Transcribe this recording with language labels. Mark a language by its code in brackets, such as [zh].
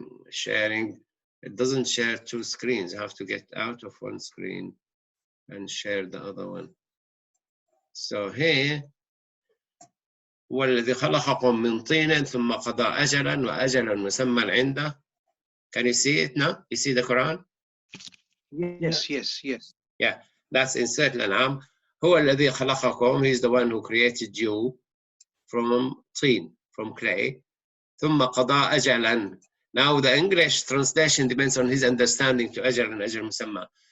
[en] Sharing. It doesn't share two screens. You have to get out of one screen and share the other one. So here, [ar] والذي خلقكم من طين ثم قضى أجلا وأجلا مسمى عنده. [en] Can you see it now? You see the Quran? Yes, yes, yes. Yeah, that's in Surah Al-An'am. [ar] هو الذي خلقكم. [en] He's the one who created you from طين, from clay. [ar] ثم قضى أجلا. [en] Now the English translation depends on his understanding to أجل and أجل مسمى.